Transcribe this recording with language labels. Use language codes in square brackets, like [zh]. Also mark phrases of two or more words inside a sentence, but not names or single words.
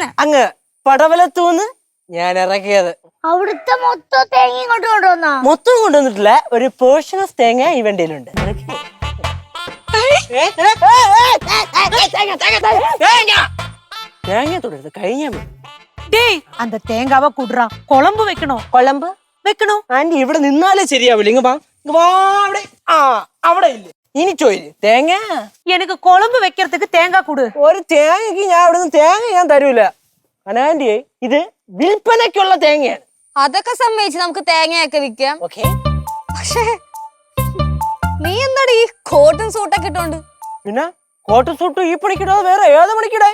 [ml] അങ്ങ് പടവലത്തൂന്ന് ഞാൻ ഇറക്കിയത്. അവിടുത്തെ മൊത്തം തേങ്ങ ഇങ്ങോട്ട് കൊണ്ടുവന്നോ? മൊത്തം കൊണ്ടുവന്നിട്ടില്ല, ഒരു [en] portion of [ml] തേങ്ങ ഈ വണ്ടിയിലുണ്ട്. തേങ്ങ തുടരുത്, കഴിഞ്ഞാ മതി. [ta] டேய் அந்த தேங்காவை குடுறா, குழம்பு வைக்கணும். [ml] കുഴമ്പ് [ta] வைக்கணும். [ml] ആന്റി ഇവിടെ നിന്നാലേ ശരിയാവില്ല. ഇങ്ങ വാ, അവിടെ. ആ അവിടെ ഇല്ല. ഇനി ചോദിച്ചു തേങ്ങ [ta] எனக்கு குழம்பு வைக்கிறதுக்கு தேங்காய் கொடு. [ml] ഒരു തേങ്ങക്ക് ഞാൻ ഇവിടുന്ന് തേങ്ങ ഞാൻ തരൂല. അനാൻറ്റി ഇത് വിൽപ്പനയ്ക്കുള്ള തേങ്ങയാണ്. അതൊക്കെ സമ്മതിച്ച് നമുക്ക് തേങ്ങയൊക്കെ വിൽക്കാം. ഓക്കെ. പക്ഷേ നീ എന്താണ് ഈ കോട്ടും സൂട്ടൊക്കെ ഇട്ടോണ്ട്? പിന്നെ കോട്ട് സൂട്ട് ഈ പണിക്കിടാതെ വേറെ ഏത് പണിക്കിടേ?